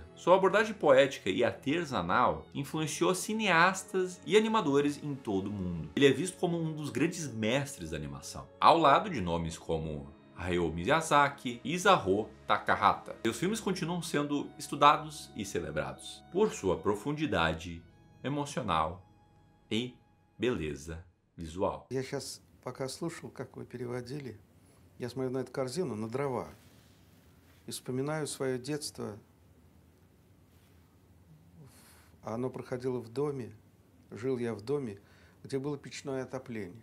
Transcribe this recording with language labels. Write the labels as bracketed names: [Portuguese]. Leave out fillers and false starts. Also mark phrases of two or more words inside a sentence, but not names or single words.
[Portuguese] Sua abordagem poética e artesanal influenciou cineastas e animadores em todo o mundo. Ele é visto como um dos grandes mestres da animação, ao lado de nomes como Hayao Miyazaki e Isao Takahata. Seus filmes continuam sendo estudados e celebrados por sua profundidade emocional e beleza visual. [Russian] Я сейчас, пока слушал, как вы переводили, я смотрю на эту корзину, на дрова, и вспоминаю свое детство. Оно проходило в доме, жил я в доме, где было печное отопление.